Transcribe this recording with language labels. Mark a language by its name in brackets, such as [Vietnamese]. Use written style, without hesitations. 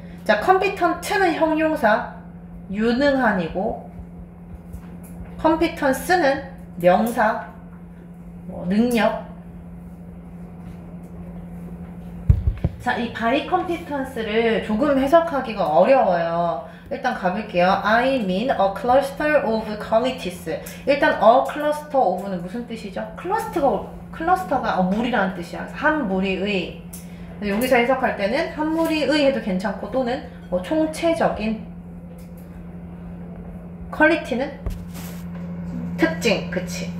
[Korean] 자, competent는 형용사, 유능한이고, competence는 명사, 능력. 자, 이 by competence 를 조금 해석하기가 어려워요. 일단 가볼게요. [English] I mean a cluster of qualities. [Korean] 일단 a cluster of 는 무슨 뜻이죠? 클러스터가 무리라는 뜻이야. 한 무리의. 여기서 해석할 때는 한 무리의 해도 괜찮고, 또는 총체적인. 퀄리티는 특징, 그치?